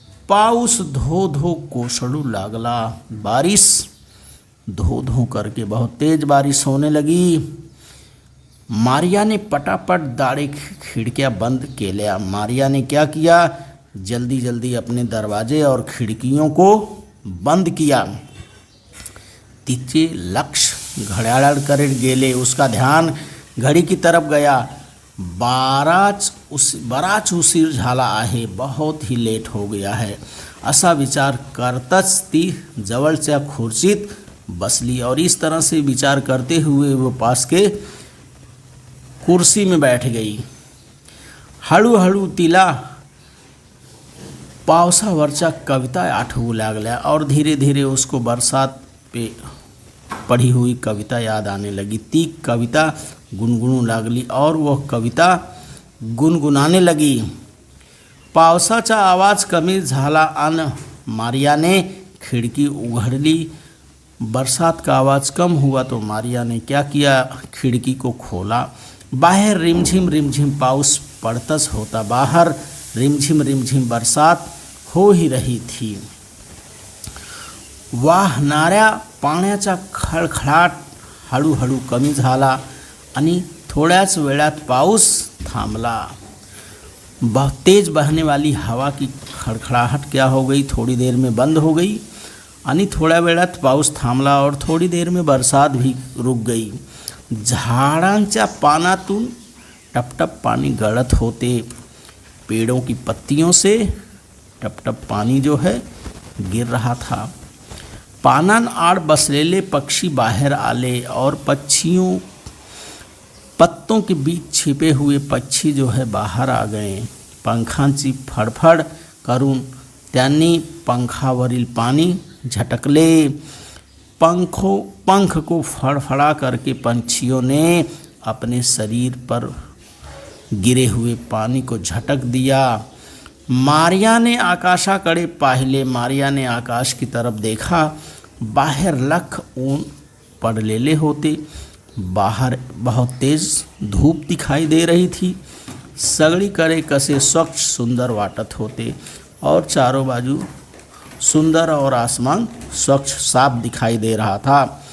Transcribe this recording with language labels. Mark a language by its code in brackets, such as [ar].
[mr] पाउस धो धो कोसड़ू लागला। [hi] बारिश धो धो करके बहुत तेज बारिश होने लगी। [mr] मारिया ने पटापट दाड़े खिड़कियाँ बंद केल्या। [hi] मारिया ने क्या किया, जल्दी जल्दी अपने दरवाजे और खिड़कियों को बंद किया। [mr] तिचे लक्ष्य घड्याळ करे गेले। [hi] उसका ध्यान घड़ी की तरफ गया। [mr] बराच उशीर झाला आहे, [hi] बहुत ही लेट हो गया है, [mr] असा विचार करतच ती जवळच्या खुर्चीत बसली। [hi] और इस तरह से विचार करते हुए वो पास के कुर्सी में बैठ गई। [mr] हळूहळू तिला पावसावरच्या कविता आठवू लागल्या [hi] और धीरे धीरे उसको बरसात पे पढ़ी हुई कविता याद आने लगी। [mr] ती कविता गुनगुनू लागली [hi] और वह कविता गुनगुनाने लगी। [mr] पावसाचा आवाज कमी झाला अन मारियाने खिड़की उघड़ली। [hi] बरसात का आवाज़ कम हुआ तो मारिया ने क्या किया, खिड़की को खोला। [mr] बाहर रिमझिम रिमझिम पाउस पड़तस होता। [hi] बाहर रिमझिम रिमझिम बरसात हो ही रही थी। [mr] वाहणाऱ्या पाण्याचा खळखळाट हळूहळू कमी झाला आणि थोड्याच वेळात पाऊस थांबला। [hi] तेज बहने वाली हवा की खड़खड़ाहट क्या हो गई, थोड़ी देर में बंद हो गई [mr] आणि थोड्या वेळात पाऊस थांबला [hi] और थोड़ी देर में बरसात भी रुक गई। [mr] झाडांच्या पानातून टपटप पानी गळत होते। [hi] पेड़ों की पत्तियों से टपटप पानी जो है गिर रहा था। [mr] पानान आड़ बसलेले पक्षी बाहर आले [hi] और पत्तों के बीच छिपे हुए पक्षी जो है बाहर आ गए। [mr] पंखांची फडफड करून त्यांनी पंखावरील पानी झटकले। [hi] पंख को फड़फड़ा करके पंछियों ने अपने शरीर पर गिरे हुए पानी को झटक दिया। [mr] मारिया ने आकाशाकडे पाहिले, [hi] मारिया ने आकाश की तरफ देखा, [mr] बाहेर लख ऊन पडलेले होते, [hi] बाहर बहुत तेज धूप दिखाई दे रही थी, [mr] सगळीकडे कसे स्वच्छ सुंदर वाटत होते [hi] और चारों बाजू सुंदर और आसमान स्वच्छ साफ दिखाई दे रहा था।